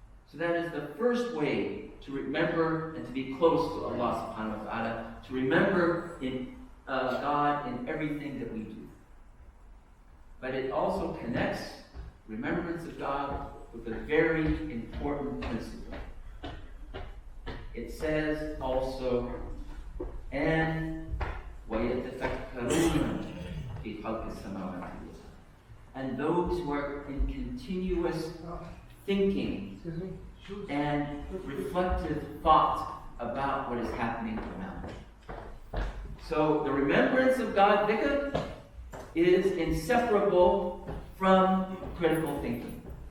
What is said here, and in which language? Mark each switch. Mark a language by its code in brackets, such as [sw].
[en] So that is the first way to remember and to be close to Allah subhanahu wa ta'ala, to remember in God in everything that we do. But it also connects remembrance of God with a very important principle. It says also, and [ar] وَيَتَفَكَّرُونَ فِي خَلْقِ السَّمَاوَاتِ وَالْأَرْضِ. [en] And those who are in continuous thinking and reflective thought about what is happening around. So the remembrance of God, dhikr, is inseparable from critical thinking.